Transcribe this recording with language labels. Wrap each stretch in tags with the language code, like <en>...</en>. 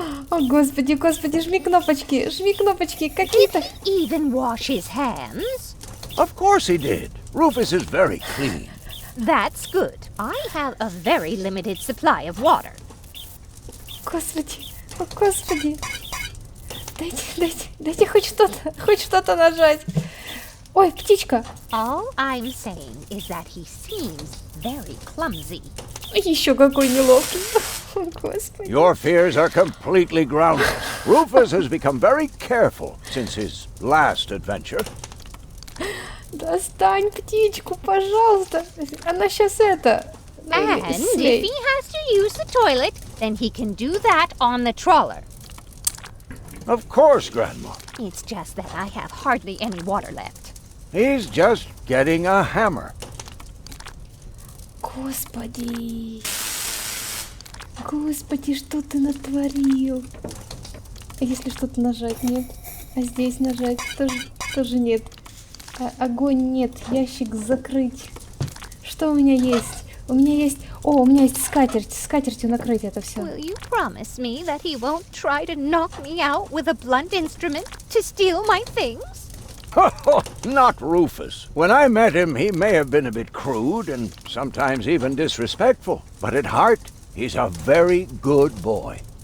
<ru>О, Господи, Господи, жми кнопочки, какие-то.</ru> <en>Even wash his hands? Of course he did. Rufus is very clean. That's good. I have a very limited supply of water.</en> <ru>Господи, о, Господи. Дайте хоть что-то нажать. Ой, птичка.</ru> <en>All I'm saying is that he seems very clumsy.</en> <ru>Еще какой неловкий. О, Господи.</ru> <en>Your fears are completely groundless. Rufus has become very careful since his last adventure.</en> <ru>Достань птичку, пожалуйста. Она сейчас это...</ru> <en>And if he has to use the toilet, then he can do that on the trawler. Of course, Grandma. It's just that I have hardly any water left. He's just getting a hammer.</en> <ru>Господи. Господи, что ты натворил? А если что-то нажать? Нет. А здесь нажать? Тоже нет. Огонь нет. Ящик закрыть. Что у меня есть? У меня есть скатерть. Скатертью накрыть это все.</ru> <en>Will you promise me that he won't try to knock me out with a blunt instrument to steal my things? Not Rufus. When I met him, he may have been a bit crude and sometimes even disrespectful. But at heart, he's a very good boy.</en>